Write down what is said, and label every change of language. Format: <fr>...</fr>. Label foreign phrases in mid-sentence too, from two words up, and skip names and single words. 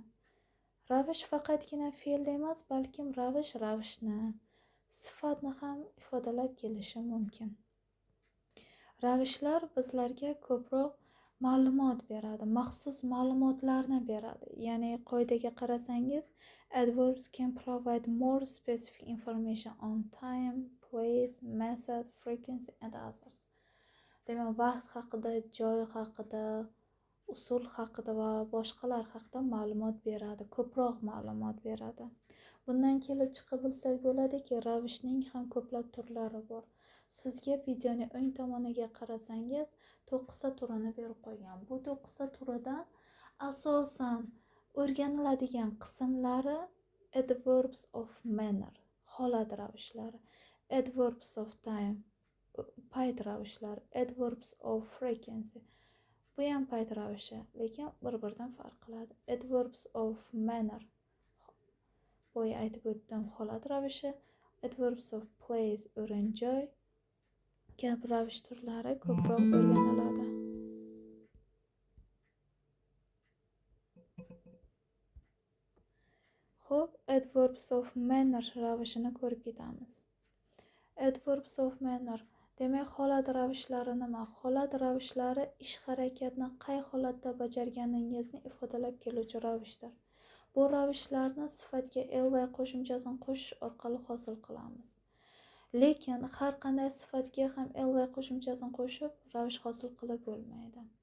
<uz>Ravish faqatgina fe'lni emas, balkim ravishni, sifatni ham ifodalab kelishi mumkin. Ravishlar bizlarga ko'proq ma'lumot beradi, maxsus ma'lumotlarni beradi. Ya'ni qoidaga qarasangiz,</uz> <en>adverbs can provide more specific information on time, place, method, frequency and others.</en> <uz>Demak, vaqt haqida, joy haqida, usul haqida va boshqalar haqida ma'lumot beradi, ko'proq ma'lumot beradi. Bundan kelib chiqib bilsak bo'ladiki, ravishning ham ko'plab turlari bor. Sizga videoning o'ng tomoniga qarasangiz, 9 ta turini berib qo'ygan. Bu 9 ta turidan asosan o'rganiladigan qismlari</uz> <en>adverbs of manner,</en> <uz>holat ravishlari,</uz> <en>adverbs of time,</en> <uz>payt ravishlari,</uz> <en>adverbs of frequency.</en> <uz>Bu ham payt ravishi, lekin bir-biridan farq qiladi.</uz> <en>Adverbs of manner,</en> <uz>boya aytib o'tdim, holat ravishi.</uz> <en>Adverbs of place,</en> <uz>o'rin, joy kabi ravish turlari ko'proq o'rganiladi. Xo'p,</uz> <en>adverbs of manner</en> <uz>ravishini ko'rib ketamiz.</uz> <en>Adverbs of manner,</en> <uz>demak, holat ravishlari nima? Holat ravishlari ish harakatni qay holatda bajarganingizni ifodalab keluvchi ravishdir. Bu ravishlarni sifatga ly qo'shimchasini qo'shish orqali hosil qilamiz. Lekin har qanday sifatga ham ly qo'shimchasini qo'shib ravish hosil qilib bo'lmaydi.</uz>